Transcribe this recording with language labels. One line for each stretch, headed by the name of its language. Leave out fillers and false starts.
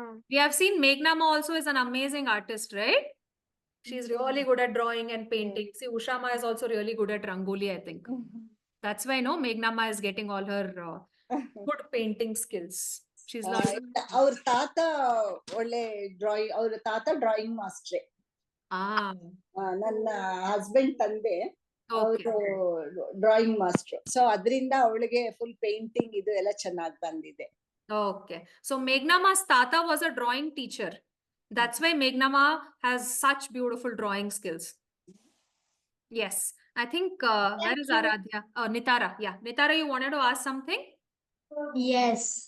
English: We have seen Meghnama also is an amazing artist, right? She's really good at drawing and painting. See, Ushama is also really good at rangoli, I think. That's why, no, Meghnama is getting all her good painting skills. She's learning.
Kannada: ಅವ್ರ ತಾತ ಒಳ್ಳೆ drawing, ಅವ್ರ ತಾತ drawing ಮಾಸ್ಟ್ರೇ. ನನ್ನ husband ತಂದೆ ಅವರು drawing master. So ಅದರಿಂದ ಅವಳಿಗೆ ಫುಲ್ ಪೇಂಟಿಂಗ್ ಇದು ಎಲ್ಲ ಚೆನ್ನಾಗಿ ಬಂದಿದೆ.
English: Okay. So Meghnama's tata was a drawing teacher. That's why Meghnama has such beautiful drawing skills. Yes. I think, where is Aradhya? Nitara. Yeah. Nitara, you wanted to ask something? Yes.